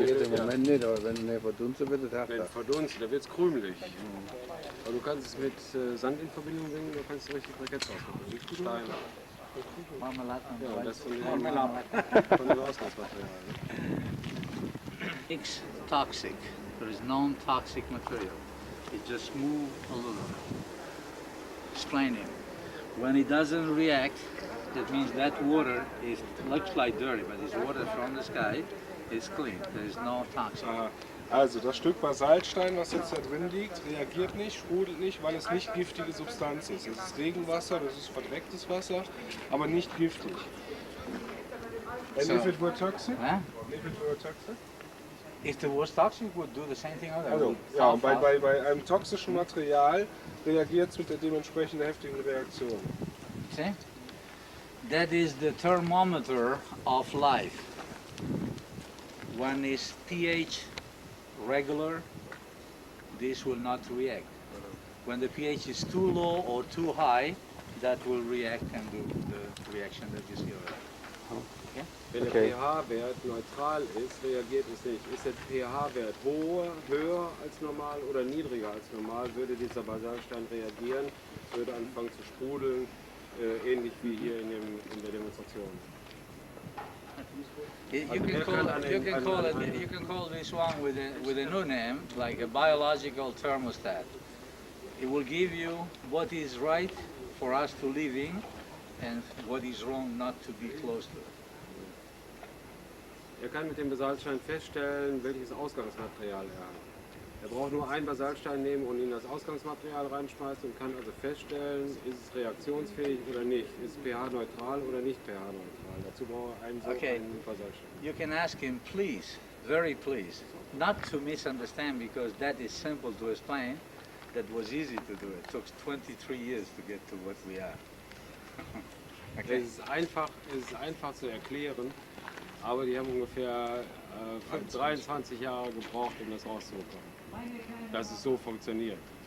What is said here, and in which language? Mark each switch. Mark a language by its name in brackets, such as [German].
[German] Jetzt im Moment nicht, aber wenn er verdunstet wird, dann Wenn verdunstet, dann wird es krümelig. Aber du kannst es mit Sand in Verbindung bringen, dann kannst du richtig Briketts ausmachen. Steine. Marmelade. Ja, das von dem Ausgangsmaterial. [English] It's toxic. There is non-toxic material. It just moves a little. Explain it. When it doesn't react, that means that water looks like dirty, but it's water from the sky. It's clean. There is no toxic. [German] Also das Stück Basaltstein, was jetzt da drin liegt, reagiert nicht, sprudelt nicht, weil es nicht giftige Substanz ist. Es ist Regenwasser, das ist verdrecktes Wasser, aber nicht giftig. [English] And if it were toxic? Huh? If it were toxic? If the was toxic, would do the same thing. [German] Also, ja, und bei einem toxischen Material reagiert es mit der dementsprechend heftigen Reaktion. [English] See? That is the thermometer of life. When is pH regular, this will not react. When the pH is too low or too high, that will react and do the reaction that you see over there. [German] Wenn der pH-Wert neutral ist, reagiert es nicht. Ist der pH-Wert höher als normal oder niedriger als normal, würde dieser Basaltstein reagieren, würde anfangen zu sprudeln, ähnlich wie hier in der Demonstration. [English] You can call this one with a new name, like a biological thermostat. It will give you what is right for us to live in and what is wrong not to be close to. [German] Er kann mit dem Basaltstein feststellen, welches Ausgangsmaterial er hat. Er braucht nur einen Basaltstein nehmen und ihn das Ausgangsmaterial reinschmeißen und kann also feststellen, ist es reaktionsfähig oder nicht, ist es pH-neutral oder nicht pH-neutral. Dazu braucht er einen einen Basaltstein. [English] You can ask him, please, very please, not to misunderstand, because that is simple to explain. That was easy to do. It took 23 years to get to what we are. [German] Es ist einfach zu erklären, aber die haben ungefähr 23 Jahre gebraucht, um das rauszubekommen. Dass es so funktioniert.